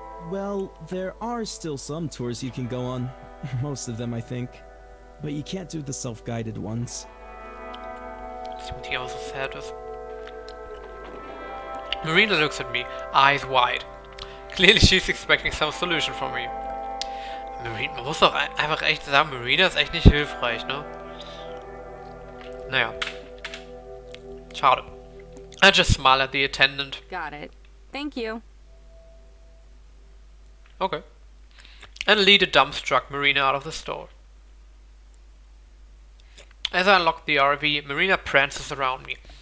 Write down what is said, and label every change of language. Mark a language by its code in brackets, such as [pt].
[en] Well, there are still some tours you can go on. Most of them, I think. But you can't do the self-guided ones. Something else so sad is. Marina looks at me, eyes wide. Clearly she's expecting some solution from me. [de] Marina, man muss doch einfach echt sagen, Marina ist echt nicht hilfreich, ne? Naja. Schade. [en] I just smile at the attendant. Got it. Thank you. Okay. And lead a dumbstruck Marina out of the store. As I unlock the RV, Marina prances around me.